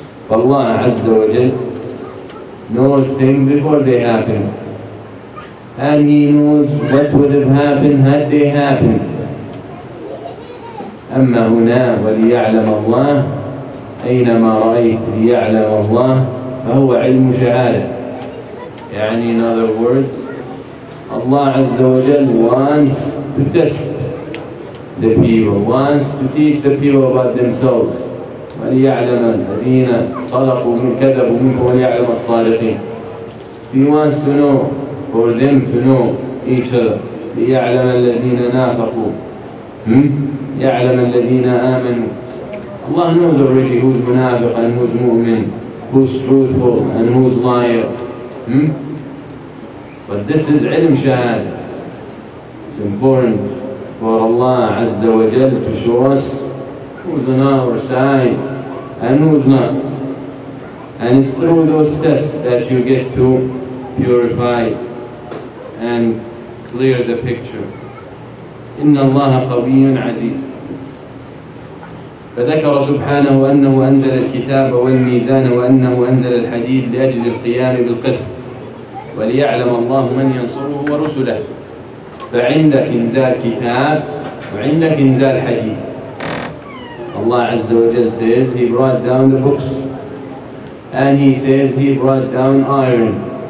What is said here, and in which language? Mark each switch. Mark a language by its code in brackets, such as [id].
[en] فالله Azza wa Jal knows things before they happen, and he knows what would have happened had they happened. [ar] أما هنا وليعلم الله, أينما رأيت ليعلم الله, فهو علم شهادة. [en] يعني in other words, Allah Azza wa Jal wants to test the people, wants to teach the people about themselves. [ar] وليعلم الذين صدقوا من كذبوا منه وليعلم الصادقين. [en] He wants to know, for them to know each other. [ar] ليعلم الذين نافقوا, يعلم الذين آمنوا. [en] Allah knows already who's munafiq and who's mu'min, who's truthful and who's liar. But this is ilm shahada. It's important for Allah Azza wa Jal to show us who's on our side and who's not. And it's through those tests that you get to purify and clear the picture. [ar] إن الله قوي عزيز. فذكر سبحانه أنه أنزل الكتاب والميزان وأنه أنزل الحديد لأجل القيام بالقسط وليعلم الله من ينصره ورسله. فعندك إنزال كتاب وعندك إنزال حديد. [en] Allah Azza wa Jal says He brought down the books, and He says He brought down iron.